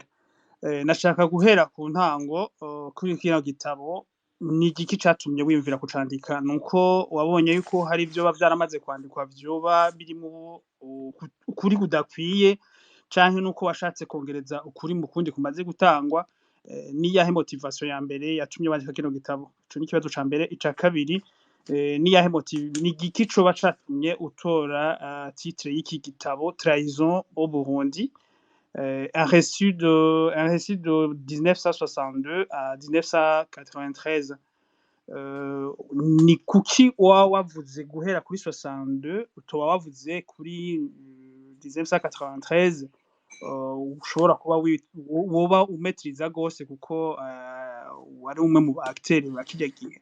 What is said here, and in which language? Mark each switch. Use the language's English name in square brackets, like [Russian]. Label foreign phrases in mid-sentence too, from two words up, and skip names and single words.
[Rundi] Nashaka guhera ku ntango kuri kino gitabo ni igiki catumye wiyumvira kucandika nuko wabonye yuko hari ivyo bavyaramaze kwandikwa vyoba birimo ukuri kudakwiye canke nuko washatse kongereza ukuri mu kundi kumaze gutangwa ni yahe motivation ya mbere yatumye wandika kino gitabo ico ni ikibazo ca mbere. Ica kabiri ni yahe ni igiki coba catumye utora titre y'iki gitabo Trahison au Burundi, un récit de 1962 à 1993. Ni kuki wavuze guhera kuri 62 utoba wavuze kuri 1993 ushobora kuba woba umetriza gose kuko wari umwe mu acteurs bakijya gihe.